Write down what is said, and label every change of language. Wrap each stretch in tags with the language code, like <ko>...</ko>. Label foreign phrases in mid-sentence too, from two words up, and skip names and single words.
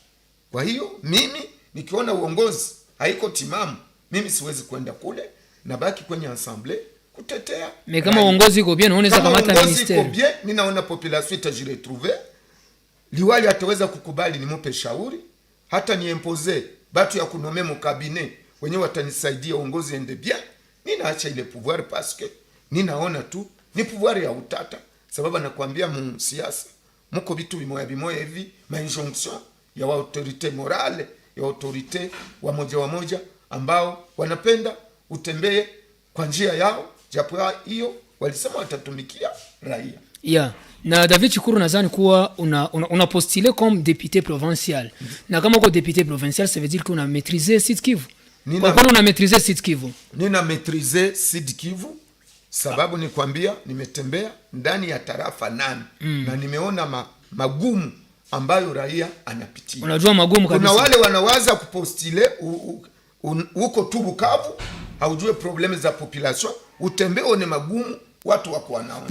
<sw>Kwa hiyo mimi nikiona uongozi haiko timamu, mimi siwezi kwenda kule, na baki kwenye ensemble kutetea. Mais kama uongozi iko bien, unaweza kamata ministère. Iko bien, ninaona population itajiretrouver. Liwali ataweza kukubali nimupe shauri, hata ni imposer batu ya kunome mu cabinet wenye watanisaidia uongozi ende bien. Ninaacha ile</sw> <fr>pouvoir parce que</fr> <sw>ninaona tu ni pouvoir ya utata, sababu nakwambia mu siasa muko bitu bimoya hivi, ma injonction ya</sw> <fr>autorité morale,</fr> <sw>ya autorité wa moja ambao wanapenda utembee kwa njia yao, japo hiyo walisema watatumikia raia. Na David Chikuru, nadhani kuwa una</sw> <fr>postulé comme député provincial.</fr> <sw>Na kama uko</sw> <fr>député provincial, ça veut dire que</fr> <sw>una maîtriser Sud Kivu. Kwa kwani una maîtriser Sud Kivu? Nina maîtriser Sud Kivu sababu nikwambia nimetembea ndani ya tarafa 8 na nimeona magumu ambayo raia anapitia. Unajua magumu kabisa. Kuna wale wanawaza kupostile uko tu Bukavu, haujue probleme za population, utembee one magumu watu wako wanaona.</sw>